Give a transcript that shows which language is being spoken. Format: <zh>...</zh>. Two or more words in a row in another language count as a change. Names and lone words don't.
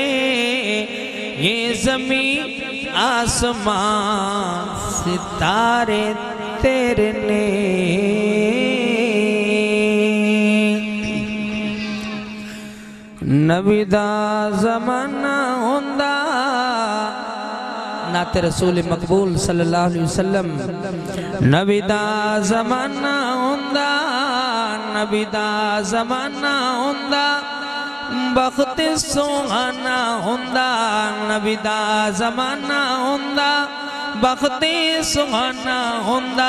<pa>یہ زمیں آسماں ستارے تیرے نے. نبی دا زمانہ ہندا، نعتِ رسول مقبول</pa> <ar>صلى الله عليه وسلم.</ar> <pa>نبی دا زمانہ ہندا، نبی دا زمانہ ہندا، بخت سہانا ہندا. نبی دا زمانہ ہندا، بخت سہانا ہندا.</pa>